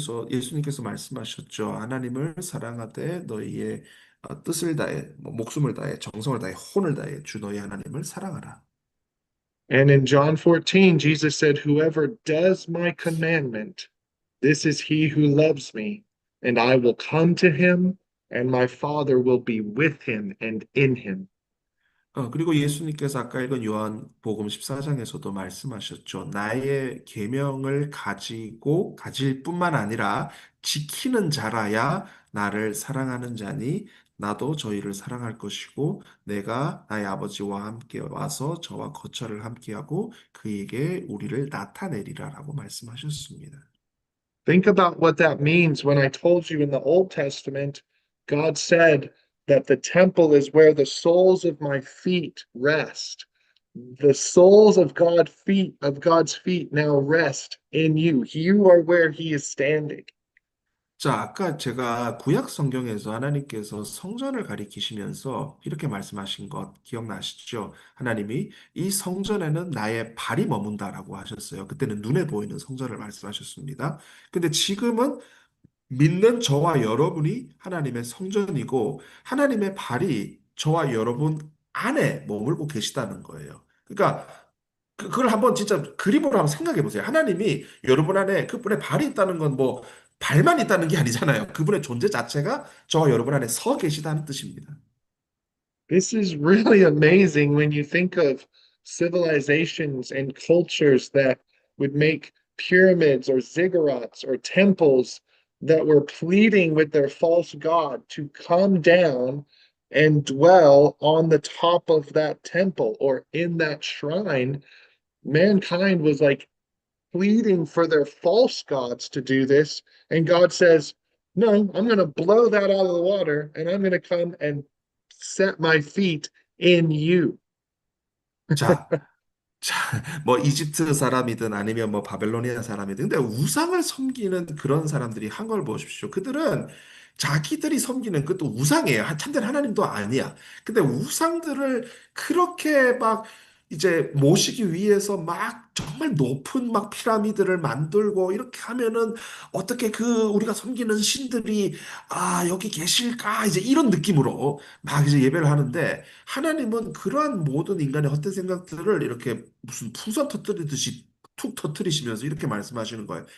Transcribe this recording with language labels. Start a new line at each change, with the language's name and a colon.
Korean: 예수님께서 말씀하셨죠. 하나님을 사랑하되 너희의 뜻을 다해, 목숨을 다해, 정성을 다해, 혼을 다해 주 너희 하나님을 사랑하라.
English: And in John 14, Jesus said, whoever does my commandment, this is he who loves me, and I will come to him, and my Father will be with him and in him.
Korean: 그리고 예수님께서 아까 읽은 요한복음 14장에서도 말씀하셨죠. 나의 계명을 가지고 가질 뿐만 아니라 지키는 자라야 나를 사랑하는 자니 나도 저희를 사랑할 것이고 내가 나의 아버지와 함께 와서 저와 거처를 함께하고 그에게 우리를 나타내리라라고 말씀하셨습니다.
English: Think about what that means when I told you in the Old Testament, God said that the temple is where the soles of my feet rest. The soles of God's feet now rest in you. You are where he is standing.
Korean: 자, 아까 제가 구약 성경에서 하나님께서 성전을 가리키시면서 이렇게 말씀하신 것 기억나시죠? 하나님이 이 성전에는 나의 발이 머문다라고 하셨어요. 그때는 눈에 보이는 성전을 말씀하셨습니다. 근데 지금은 믿는 저와 여러분이 하나님의 성전이고 하나님의 발이 저와 여러분 안에 머물고 계시다는 거예요. 그러니까 그걸 한번 진짜 그림으로 한번 생각해 보세요. 하나님이 여러분 안에 그분의 발이 있다는 건 뭐 발만 있다는 게 아니잖아요. 그분의 존재 자체가 저와 여러분 안에 서 계시다는 뜻입니다.
English: This is really amazing when you think of civilizations and cultures that would make pyramids or ziggurats or temples that were pleading with their false god to come down and dwell on the top of that temple or in that shrine. Mankind was like pleading for their false gods to do this. And God says, no, I'm going to blow that out of the water and I'm going to come and set my feet in you.
Korean: 자, 자, 뭐 이집트 사람이든 아니면 뭐 바벨로니아 사람이든 근데 우상을 섬기는 그런 사람들이 한 걸 보십시오. 그들은 자기들이 섬기는 그것도 우상이에요. 참된 하나님도 아니야. 근데 우상들을 그렇게 막 이제 모시기 위해서 막 정말 높은 막 피라미드를 만들고 이렇게 하면은 어떻게 그 우리가 섬기는 신들이 여기 계실까 이제 이런 느낌으로 막 이제 예배를 하는데 하나님은 그러한 모든 인간의 헛된 생각들을 이렇게 무슨 풍선 터뜨리듯이 툭 터뜨리시면서 이렇게 말씀하시는 거예요.